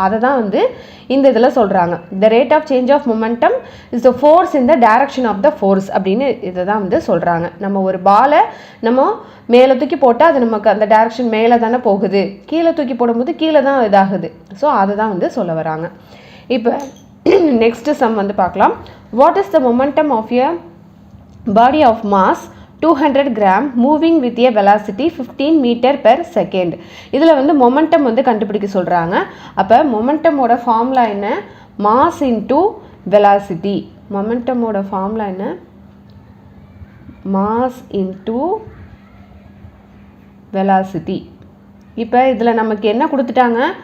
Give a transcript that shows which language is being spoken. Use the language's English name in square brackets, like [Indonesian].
[Tamil] அதை தான் வந்து இந்த இதில் சொல்கிறாங்க. [English] the rate of change of momentum is the force [Tamil] in the direction of the force அப்படின்னு இதை தான் வந்து சொல்கிறாங்க. நம்ம ஒரு பாலை நம்ம மேலே தூக்கி போட்டால் அது நமக்கு அந்த டைரக்ஷன் மேலே தானே போகுது, கீழே தூக்கி போடும்போது கீழே தான் இதாகுது. ஸோ அதை தான் வந்து சொல்ல வராங்க. இப்போ நெக்ஸ்ட் சம் வந்து பார்க்கலாம். [English] What is the momentum of a body of mass 200 gram moving with a velocity 15 meter per second. [Tamil] இதில் வந்து மொமெண்டம் வந்து கண்டுபிடிக்க சொல்கிறாங்க. அப்போ மொமெண்டமோட ஃபார்முலா என்ன? Mass into velocity. மொமெண்டமோட ஃபார்முலா என்ன? Mass into velocity. இப்போ இதில் நமக்கு என்ன கொடுத்துட்டாங்க?